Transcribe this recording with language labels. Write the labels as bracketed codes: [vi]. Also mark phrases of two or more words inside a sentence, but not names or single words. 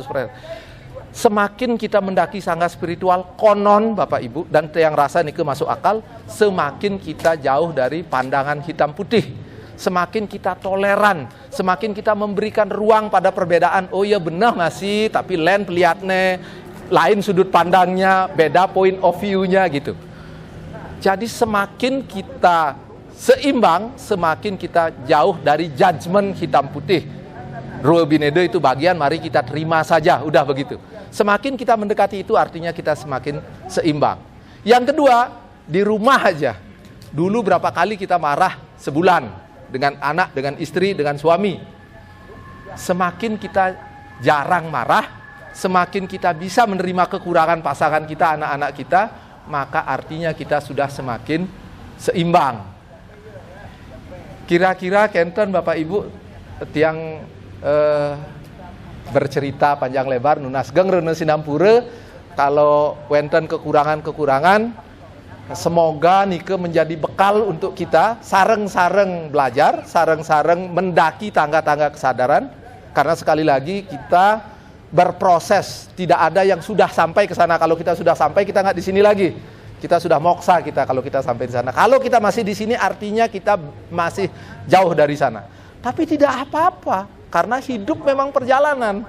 [id] Semakin kita mendaki tangga spiritual, konon Bapak Ibu, dan yang rasa niki masuk akal, semakin kita jauh dari pandangan hitam putih. Semakin kita toleran, semakin kita memberikan ruang pada perbedaan. Oh ya benar masih, tapi lain pelihatnya, lain sudut pandangnya, beda [en] point of view- [id] nya gitu. Jadi semakin kita seimbang, semakin kita jauh dari judgement hitam putih. Rule Binedo itu bagian, mari kita terima saja, udah begitu. Semakin kita mendekati itu artinya kita semakin seimbang. Yang kedua, Di rumah aja. Dulu berapa kali kita marah sebulan dengan anak, dengan istri, dengan suami. Semakin kita jarang marah, semakin kita bisa menerima kekurangan pasangan kita, anak-anak kita, maka artinya kita sudah semakin seimbang. Kira-kira kenten Bapak Ibu tiang bercerita panjang lebar [ban] nunasgeng reuna sinampura [id] kalau wenten kekurangan-kekurangan, semoga nike menjadi bekal untuk kita sareng-sareng belajar, sareng-sareng mendaki tangga-tangga kesadaran. Karena sekali lagi kita berproses, tidak ada yang sudah sampai ke sana. Kalau kita sudah sampai, kita nggak di sini lagi. Kita sudah moksa kita kalau kita sampai di sana. Kalau kita masih di sini, artinya kita masih jauh dari sana. Tapi tidak apa-apa, karena hidup memang perjalanan.